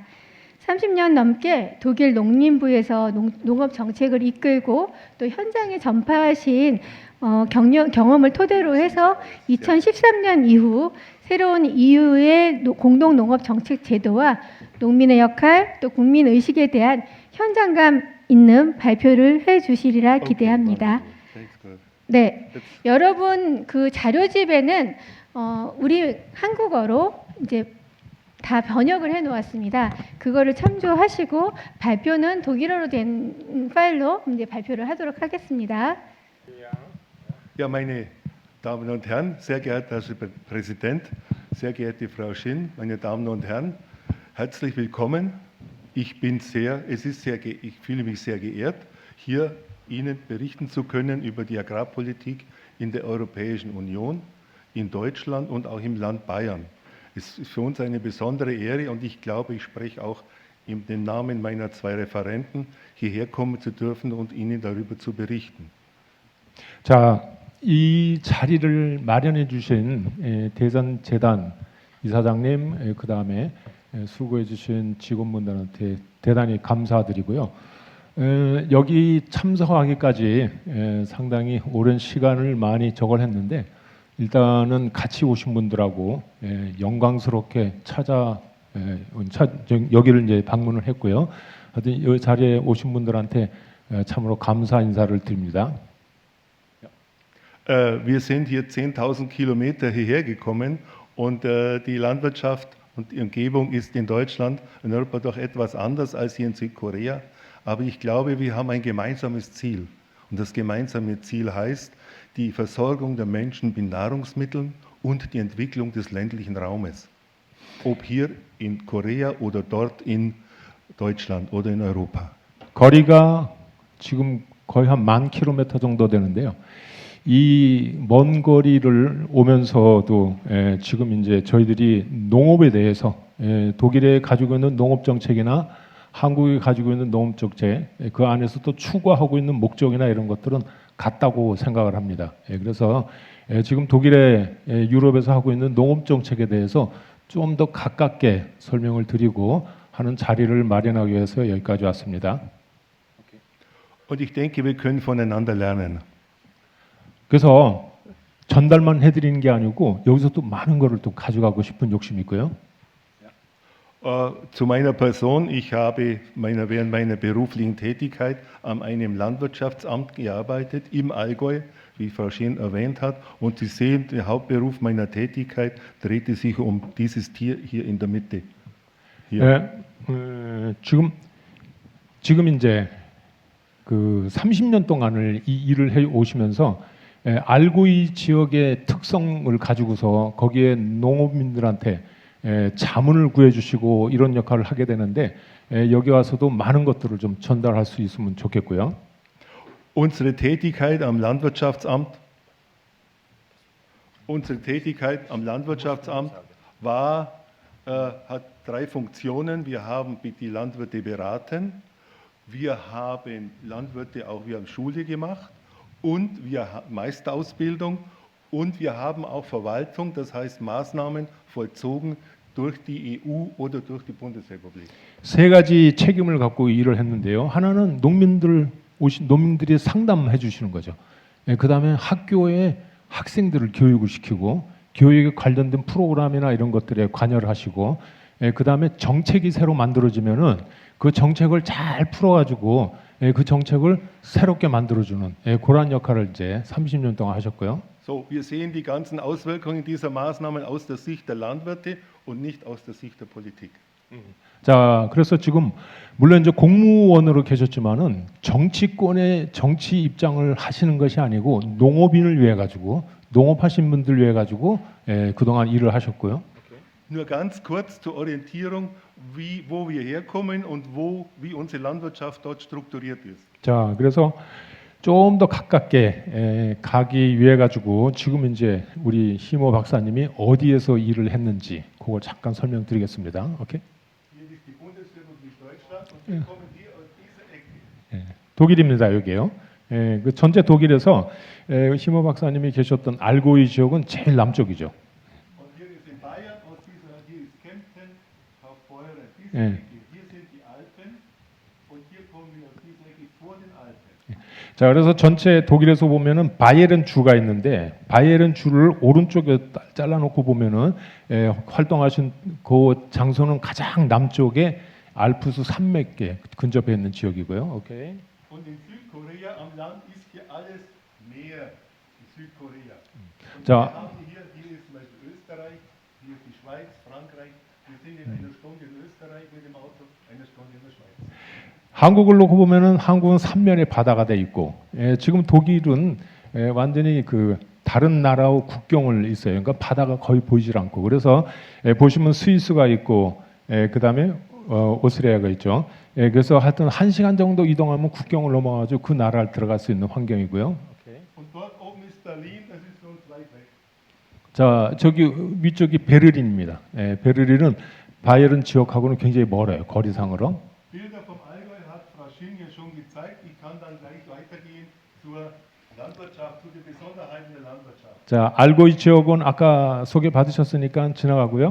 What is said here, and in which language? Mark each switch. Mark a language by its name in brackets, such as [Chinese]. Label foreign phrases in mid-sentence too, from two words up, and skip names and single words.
[Korean] 30년 넘게 독일 농림부에서 농업 정책을 이끌고 또 현장에 전파하신 경험을 토대로 해서 2013년 이후 새로운 EU의 공동 농업 정책 제도와 농민의 역할 또 국민 의식에 대한 현장감 있는 발표를 해 주시리라 기대합니다. 네, 여러분 그 자료집에는 우리 한국어로 이제 다 번역을 해 놓았습니다. 그거를 참조하시고 발표는 독일어로 된 파일로 이제 발표를 하도록 하겠습니다. [German] Ja, meine Damen und Herren, sehr geehrter Herr Präsident, sehr geehrte Frau Schinn, meine Damen und Herren, herzlich willkommen. Ich fühle mich sehr geehrt, hier Ihnen berichten zu können über die Agrarpolitik in der Europäischen Union, in Deutschland und auch im Land Bayern. Es ist für uns eine besondere Ehre und ich glaube, ich spreche auch in dem Namen meiner zwei Referenten, hierher kommen zu dürfen und Ihnen darüber zu berichten. [Korean] 자, 이 자리를 마련해 주신 대선재단 이사장님, 그 다음에 수고해 주신 직원분들한테 대단히 감사드리고요. 여기 참석하기까지 상당히 오랜 시간을 많이 저걸 했는데 일단은 같이 오신 분들하고 영광스럽게 여기를 이제 방문을 했고요. 하여튼 이 자리에 오신 분들한테 참으로 감사 인사를 드립니다. [German] Wir sind hier 10.000 Kilometer hierher gekommen und die Landwirtschaft und die Umgebung ist in Deutschland, in Europa doch etwas anders als hier in Südkorea. Aber ich glaube, wir haben ein gemeinsames Ziel. Und das gemeinsame Ziel heißt die Versorgung der Menschen mit Nahrungsmitteln und die Entwicklung des ländlichen Raumes. Ob hier in Korea oder dort in Deutschland oder in Europa. [Korean] 거리가 지금 거의 한 10,000km 정도 되는데요. 이 먼 거리를 오면서도 지금 이제 저희들이 농업에 대해서 독일에 가지고 있는 농업 정책이나 한국이 가지고 있는 농업 정책 그 안에서 또 추구하고 있는 목적이나 이런 것들은 같다고 생각을 합니다. 그래서 지금 독일의 유럽에서 하고 있는 농업 정책에 대해서 좀 더 가깝게 설명을 드리고 하는 자리를 마련하기 위해서 여기까지 왔습니다. [German] Und ich denke, wir können voneinander lernen. [Korean] 그래서 전달만 해드리는 게 아니고 여기서 또 많은 거를 또 가져가고 싶은 욕심이 있고요. [German] Zu meiner Person, ich habe während meiner beruflichen Tätigkeit an einem Landwirtschaftsamt gearbeitet im Allgäu, wie Frau Scheen erwähnt hat. Und Sie sehen, der Hauptberuf meiner Tätigkeit drehte sich um dieses Tier hier in der Mitte. Hier. [Korean] 지금 이제 그 30년 동안을 이 일을 해 오시면서 알고이 지역의 특성을 가지고서 거기에 농업민들한테 자문을 구해주시고 이런 역할을 하게 되는데 여기 와서도 많은 것들을 좀 전달할 수 있으면 좋겠고요. [German] Unsere Tätigkeit am Landwirtschaftsamt hat drei Funktionen. Wir haben die Landwirte beraten, wir haben Schule gemacht und wir haben Meisterausbildung und wir haben auch Verwaltung, das heißt Maßnahmen vollzogen durch die EU oder durch die Bundesrepublik. [Korean] 세 가지 책임을 갖고 일을 했는데요. 하나는 농민들이 상담해 주시는 거죠. 그다음에 학교에 학생들을 교육을 시키고 교육에 관련된 프로그램이나 이런 것들에 관여를 하시고 그다음에 정책이 새로 만들어지면은 그 정책을 잘 풀어가지고 그 정책을 새롭게 만들어주는 그런 역할을 이제 30년 동안 하셨고요. [German] So, wir sehen die ganzen Auswirkungen dieser Maßnahmen aus der Sicht der Landwirte und nicht aus der Sicht der Politik. [Korean] 자, 그래서 지금 물론 이제 공무원으로 계셨지만은 정치권의 정치 입장을 하시는 것이 아니고 농업인을 위해 가지고 농업하신 분들 위해 가지고 그동안 일을 하셨고요. [German] Nur ganz kurz zur Orientierung, wo wir herkommen und wie unsere Landwirtschaft dort strukturiert ist. [Korean] 자, 그래서 좀 더 가깝게 가기 위해 가지고 지금 이제 우리 희모 박사님이 어디에서 일을 했는지 그걸 잠깐 설명드리겠습니다. 오케이? [German] Hier ist die Bundesrepublik Deutschland und wir kommen hier aus dieser Ecke. [Korean] 독일입니다, 여기요. 그 전체 독일에서 희모 박사님이 계셨던 알고이 지역은 제일 남쪽이죠. [German] Und hier ist in Bayern, hier ist Kempten, Kaufbeuren, diese Ja. Ecke. Hier sind die Alpen und hier kommen wir aus dieser Ecke vor den Alpen. [Korean] 자, 그래서 전체 독일에서 보면은 바이에른 주가 있는데 바이에른 주를 오른쪽에 잘라놓고 보면은 활동하신 그 장소는 가장 남쪽에 알프스 산맥에 근접해 있는 지역이고요. 오케이. [German] Und in Südkorea am Land ist hier alles Meer, in Südkorea. Und Ja. wir haben hier ist zum Beispiel Österreich, hier ist die Schweiz, Frankreich. Wir sind in einer Stunde in Österreich mit dem Auto, einer Stunde in der Schweiz. [Korean] 한국을 놓고 보면은 한국은 삼면에 바다가 돼 있고 지금 독일은 완전히 그 다른 나라와 국경을 있어요. 그러니까 바다가 거의 보이질 않고 그래서 보시면 스위스가 있고 그다음에 오스트리아가 있죠. 그래서 하여튼 1시간 정도 이동하면 국경을 넘어가지고 그 나라를 들어갈 수 있는 환경이고요. [German] Und dort oben ist Berlin, das ist für uns weit weg. [Korean] 자, 저기 위쪽이 베를린입니다. 베를린은 바이에른 지역하고는 굉장히 멀어요. 거리상으로. [German] Bilder vom Allgäu hat Frau Schinn hier schon gezeigt. Ich kann dann gleich weitergehen zur Landwirtschaft, zu den Besonderheiten der Landwirtschaft. [Korean] 자, 알고이 지역은 아까 소개 받으셨으니까 지나가고요.